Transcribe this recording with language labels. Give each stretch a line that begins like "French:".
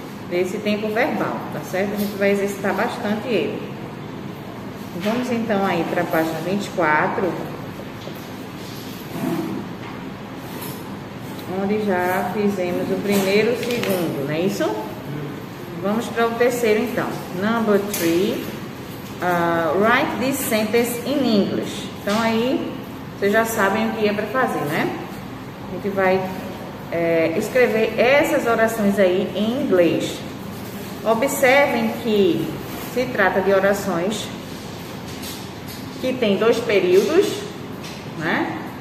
Portuguese: Desse tempo verbal, tá certo? A gente vai exercitar bastante ele. Vamos então aí para a página 24, onde já fizemos o primeiro e o segundo, não é isso? Vamos para o terceiro então.
English: Number 3, write this sentence in English.
Portuguese: Então aí vocês já sabem o que é para fazer, né? A gente vai escrever essas orações aí em inglês. Observem que se trata de orações que tem dois períodos, né?